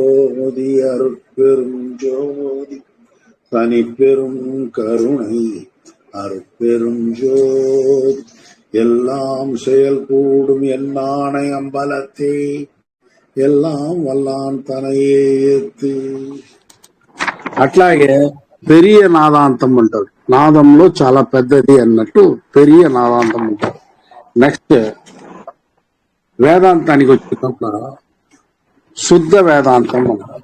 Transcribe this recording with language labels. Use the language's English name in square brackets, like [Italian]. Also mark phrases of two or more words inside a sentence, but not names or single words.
[Tamil] ஜோதி அருட்பெரும் ஜோதி தனிப்பெரும் கருணை அருட்பெரும் ஜோதி எல்லாம் செயல் கூடும் என்னானை அம்பலத்தே எல்லாம் வல்லான் தனையே ஏத்தி. [Telugu] అట్లాగే పెరియ నాదాంతం అంటారు. నాదంలో చాలా పెద్దది అన్నట్టు పెరియ నాదాంతం అంటారు. నెక్స్ట్ వేదాంతానికి వచ్చినప్పుడు శుద్ధ వేదాంతం అంటారు.